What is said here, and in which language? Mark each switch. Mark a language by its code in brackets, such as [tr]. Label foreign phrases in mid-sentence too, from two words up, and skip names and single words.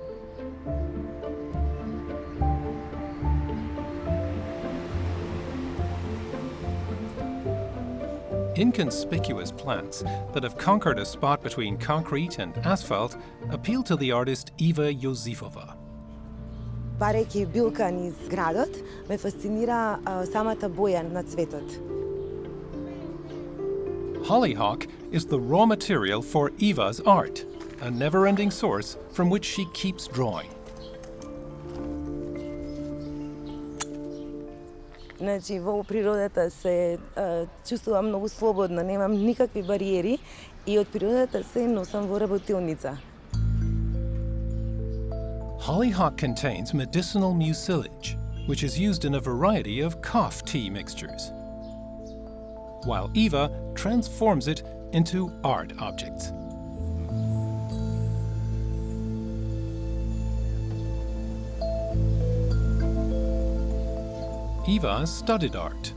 [en] Inconspicuous plants that have conquered a spot between concrete and asphalt appeal to the artist Eva Josifova. [mk] Барајќи билка низ градот, ме фасцинира самата боја на цветот. [en] Hollyhock is the raw material for Eva's art, a never-ending source from which she keeps drawing. [mk] Значи, во природата се чувствувам многу слободно, немам никакви бариери и од природата се носам во работилница. [en] Hollyhock contains medicinal mucilage, which is used in a variety of cough tea mixtures, while Eva transforms it into art objects. Eva studied art.